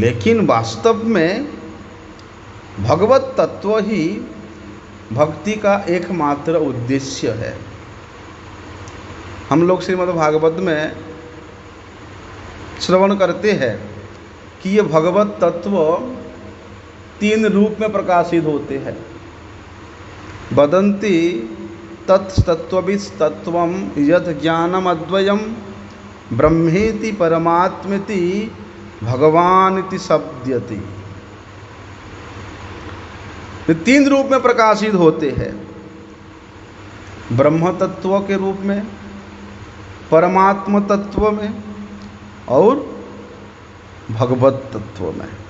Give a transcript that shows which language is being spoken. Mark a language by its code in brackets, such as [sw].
[hi] लेकिन वास्तव में भगवत तत्व ही भक्ति का एकमात्र उद्देश्य है। हम लोग श्रीमद् भागवत में श्रवण करते हैं कि ये भगवत तत्व 3 रूप में प्रकाशित होते हैं। [sa] वदन्ति तत्तत्त्वविस्तत्त्वं यत् ज्ञानम् अद्वयं ब्रह्मेति परमात्मेति भगवानिति शब्दयति। [hi] ये 3 रूप में प्रकाशित होते हैं, ब्रह्म तत्व के रूप में, परमात्म तत्व में और भगवत तत्व में।